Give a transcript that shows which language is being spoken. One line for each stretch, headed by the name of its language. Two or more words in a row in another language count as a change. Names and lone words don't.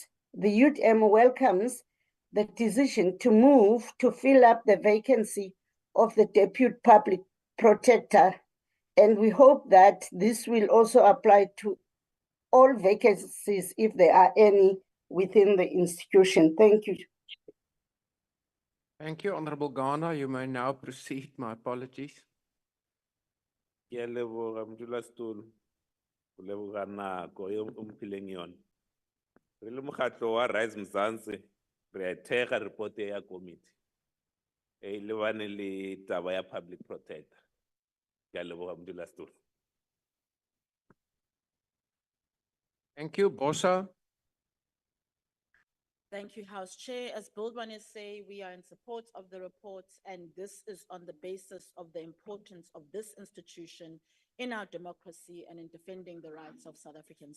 English: The UDM welcomes the decision to move to fill up the vacancy of the Deputy Public Protector, and we hope that this will also apply to all vacancies if there are any within the institution. Thank you. Thank you, Honorable Ghana. You may now proceed. My apologies.
Tswana: Ke a leboga modulasetulo, o leboga nako e o mphileng yona. Re le mokgatlo wa Rise Mzansi, re a thega report ya committee e lebane le taba ya Public Protector. Ke a leboga modulasetulo.
English: Thank you, Bosa. Thank you, House Chair. As Bildwanis say, we are in support of the report, and this is on the basis of the importance of this institution in our democracy and in defending the rights of South Africans.